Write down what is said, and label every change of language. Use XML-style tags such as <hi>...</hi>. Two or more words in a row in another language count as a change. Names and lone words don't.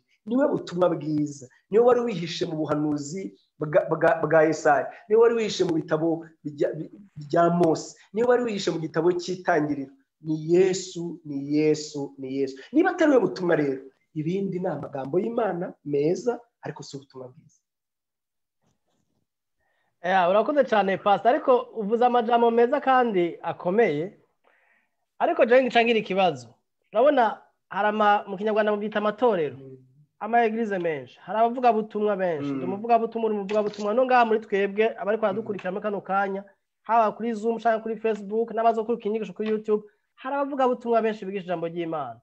<rw>Niwe butumwa bwiza, niwe wari wihishe mu buhanuzi bwa Yesaya, niwe wari wihishe mu bitabo bya Mose, niwe wari wihishe mu gitabo cy'Itangiriro. Ni Yesu, ni Yesu, ni Yesu. Niba atari we butumwa rero, ibindi ni amagambo y'Imana meza, ariko si ubutumwa bwiza. Urakoze cyane pastor,</rw> <rn>ariko uvuze amajambo meza kandi akomeye, ariko je ngicangira ikibazo. Urabona mu Kinyarwanda mu byita amatorero, ama eglise menshi, hari abavuga butumwa benshi, umuvuga butumwa no ngaha muri twebwe abari kwadukurikira muri kano kanya, haba kuri Zoom cyangwa kuri Facebook n'abazo kuri kinyigisho kuri YouTube, hari abavuga butumwa benshi bigisha ijambo ry'Imana.</rn>